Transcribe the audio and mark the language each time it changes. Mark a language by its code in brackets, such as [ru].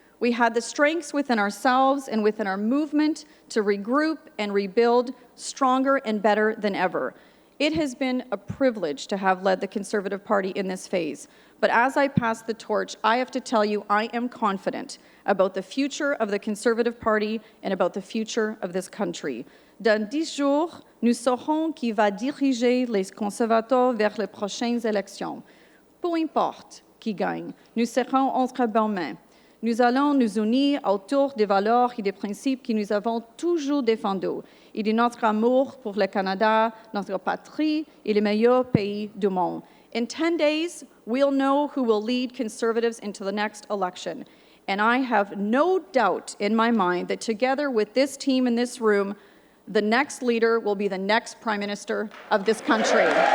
[en] We had the strengths within ourselves and within our movement to regroup and rebuild stronger and better than ever. It has been a privilege to have led the Conservative Party in this phase. But as I pass the torch, I have to tell you, I am confident about the future of the Conservative Party and about the future of this country. [fr] Dans 10 jours, nous saurons qui va diriger les conservateurs vers les prochaines élections. Peu importe qui gagne, nous serons entre bonnes mains. Nous allons nous unir autour des valeurs et des principes que nous avons toujours défendus et de notre amour pour le Canada, notre patrie et le meilleur pays du monde. [en] In 10 days, we'll know who will lead Conservatives into the next election. And I have no doubt in my mind that together with this team in this room, the next leader will be the next Prime Minister of this country.